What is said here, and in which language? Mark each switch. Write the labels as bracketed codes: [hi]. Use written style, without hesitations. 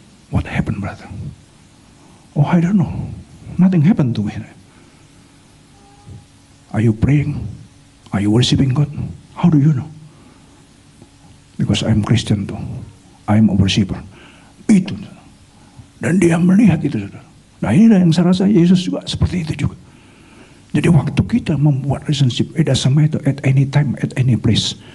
[en] What happened, brother? Oh, I don't know. Nothing happened to me. Are you praying? Are you worshiping God? How do you know? Because I'm Christian too. I'm a worshiper. [id] Itu. Dan dia melihat itu, saudara. Nah, inilah yang saya rasa Yesus juga seperti itu juga. Jadi waktu kita membuat [en] relationship, it doesn't matter at any time, at any place.